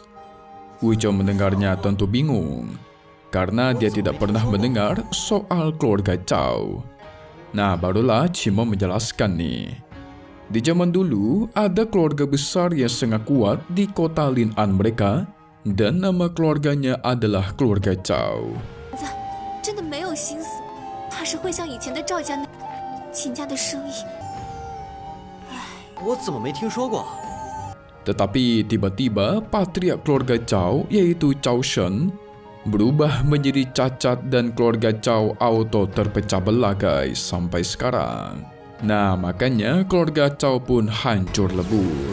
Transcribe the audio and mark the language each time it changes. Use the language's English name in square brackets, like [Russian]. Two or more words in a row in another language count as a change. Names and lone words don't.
[Indonesian] Wu Chou mendengarnya tentu bingung karena dia tidak pernah mendengar soal keluarga Zhao. Nah, barulah Qing Mo menjelaskan nih. Di zaman dulu ada keluarga besar yang sangat kuat di kota Lin'an mereka dan nama keluarganya adalah keluarga Zhao. [Chinese] 真的没有心思，怕是会像以前的赵家那秦家的生意。我怎么没听说过？ [Indonesian] Tetapi tiba-tiba patriark keluarga Zhao yaitu Zhao Shen berubah menjadi cacat dan keluarga Zhao auto terpecah belah guys sampai sekarang. Nah, makanya keluarga Zhao pun hancur lebur.